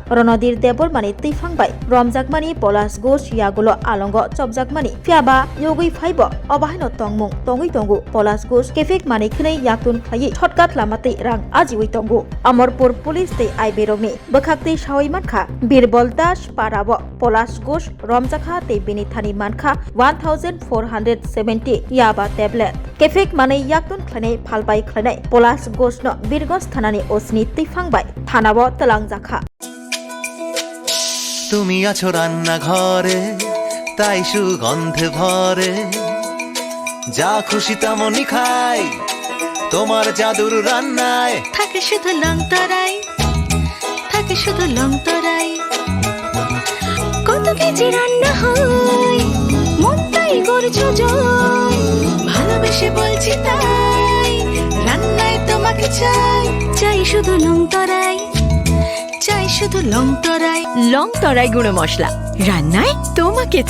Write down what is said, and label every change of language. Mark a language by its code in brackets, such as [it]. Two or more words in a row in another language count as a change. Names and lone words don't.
[trp] Ronodir Debor mane teiphangbai romjak mani Polas Ghosh yagulo alongo chopjak mani fiaba yogui phaibo obahaino tongmung tongui tongu Polas Ghosh kefik mane khne yaktun khlai shortcut lamatei rang ajiwi tongu Amorpur police tei IB rogni bokhaktei sawai manka Birbol Das parabo Polas Ghosh romjakha tei bini thani manka 1470 yaba tablet kefik mane yaktun khlane phalbai khlane Polas Ghosh no Birgonj thanani osni teiphangbai থানাবো তেলাংজাখা [bn] তুমি আছো রান্না ঘরে তাই সুগন্ধে ভরে যা খুশি তেমনই খাই তোমার জাদুর রান্নায় থাকে শুধু লংতরাই থাকে শুধু লংতরাই কত কেজি রান্না হয় মন তাই করছো জয় ভালোবেসে বলছি তাই রান্নায় তোমাকে চাই চাই শুধু লংতরাই চাই শুধু লংতরাই লংতরাই গুঁড়ো মশলা রান্নায় তোমাকে চাই